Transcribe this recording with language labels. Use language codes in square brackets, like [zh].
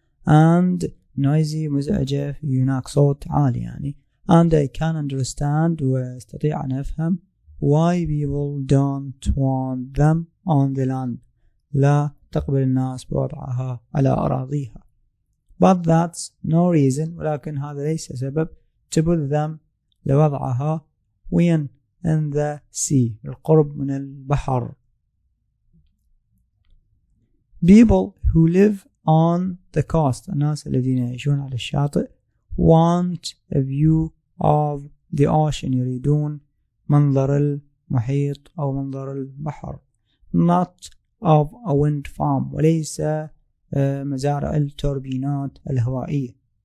[en] And noisy [ar] مزعجة في هناك صوت عالي يعني. [en] And I can understand [ar] واستطيع أن أفهم [en] why people don't want them on the land. [ar] لا تقبل الناس بوضعها على أراضيها. [en] But that's no reason [ar] ولكن هذا ليس سبب [en] to put them [ar] لوضعها [en] when in the sea [ar] القرب من البحر. [en] People who live on the coast [ar] الناس الذين يعيشون على الشاطئ [en] want a view of the ocean [ar] يريدون منظر المحيط أو منظر البحر [en] not of a wind farm [ar] وليس مزارع التوربينات الهوائية.